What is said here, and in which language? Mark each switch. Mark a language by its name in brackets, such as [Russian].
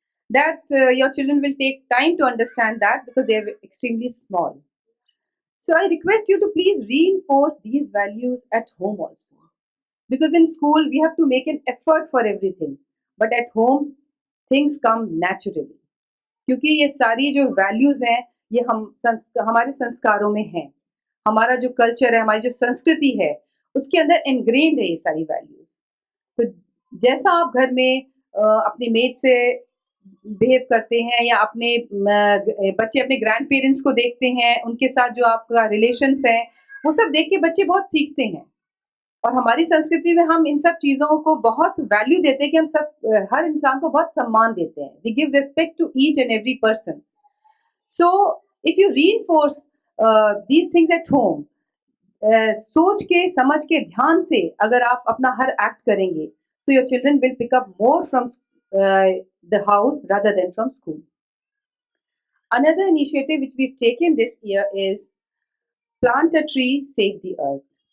[English] That your children will take time to understand that because they're extremely small. So I request you to please reinforce these values at home also. Because in school we have to make an effort for everything. But at home things come naturally. [Hindi] क्योंकि ये सारी जो values हैं ये हमारे संस्कारों में हैं. हमारा जो कल्चर है, हमारी जो संस्कृति है, उसके अंदर इनग्रेन्ड है ये सारी वैल्यूज. तो जैसा आप घर में अपनी मेड से बिहेव करते हैं या अपने बच्चे अपने ग्रैंड पेरेंट्स को देखते हैं, उनके साथ जो आपका रिलेशंस है, वो सब देख के बच्चे बहुत सीखते हैं. और हमारी संस्कृति में हम इन सब चीज़ों को बहुत वैल्यू देते हैं कि हम सब हर इंसान को बहुत सम्मान देते हैं. [English] We give respect to each and every person. So if you reinforce these things at home, [Hindi] सोच के समझ के ध्यान से अगर आप अपना हर एक्ट करेंगे, [English] so your children will pick up more from the house rather than from school. Another initiative which we've taken this year is plant a tree, save the earth.